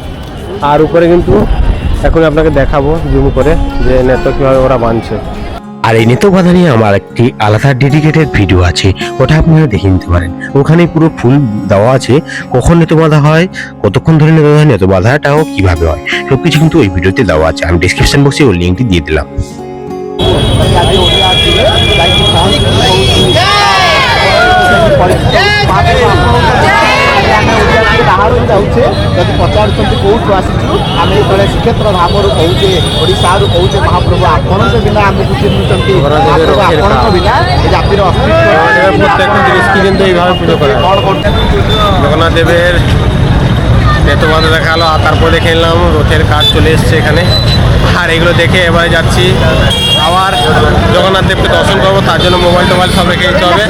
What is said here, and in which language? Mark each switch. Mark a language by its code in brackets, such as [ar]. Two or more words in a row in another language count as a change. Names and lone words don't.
[bn] আর উপরে কিন্তু এখন আপনাকে দেখাবো জুম করে যে নেত্র কীভাবে ওরা বাঁধছে। আর এই নেত্র বাঁধা নিয়ে আমার একটি আলাদা ডেডিকেটেড ভিডিও আছে, ওটা আপনারা দেখে নিতে পারেন। ওখানে পুরো ফুল দেওয়া আছে, কখন নেত্র বাঁধা হয়, কতক্ষণ ধরে নেত্র বাঁধাটাও কিভাবে হয়, সবকিছু কিন্তু ওই ভিডিওতে দেওয়া আছে। আমি ডিসক্রিপশন বক্সে ওই লিঙ্কটি দিয়ে দিলাম। [or] ଯାଉଛେ ଯଦି ପଚାରୁଛନ୍ତି କୋଉଠୁ ଆସିଛୁ, ଆମେ ଯେତେବେଳେ ଶ୍ରୀକ୍ଷେତ୍ର ଧାମରୁ କହୁଛେ, ଓଡ଼ିଶାରୁ କହୁଛେ ମହାପ୍ରଭୁ ଆପଣଙ୍କ ବିନା ଆମକୁ ଚିହ୍ନୁଛନ୍ତି, ମହାପ୍ରଭୁ ଆପଣଙ୍କ ବିନା ଏ ଜାତିର [bn] প্রত্যেকটা জিনিসকে কিন্তু এইভাবে পুজো করে। জগন্নাথ দেবের নেত্র বাঁধা দেখা হলো, আর তারপর দেখে নিলাম রথের কাজ চলে এসছে এখানে। আর এগুলো দেখে এবারে যাচ্ছি আবার জগন্নাথ দেবকে দর্শন করবো, তার জন্য মোবাইল টোবাইল সব রেখে দিতে হবে।